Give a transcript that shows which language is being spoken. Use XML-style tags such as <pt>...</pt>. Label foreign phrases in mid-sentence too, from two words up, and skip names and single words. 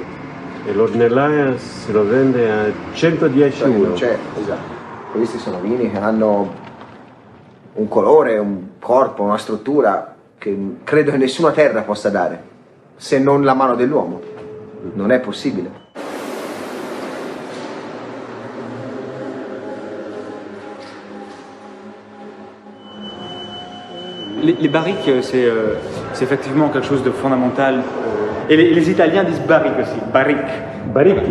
<it>E l'Ornellaia se lo vende a 110 euro. Non c'è, esatto. Questi sono vini che hanno un colore, un corpo, una struttura che credo che nessuna terra possa dare, se non la mano dell'uomo. Non è possibile.</it> <fr>Les barriques, c'est effectivement quelque chose de fondamental. Et les Italiens disent barrique aussi, barrique. Baricchi.</fr>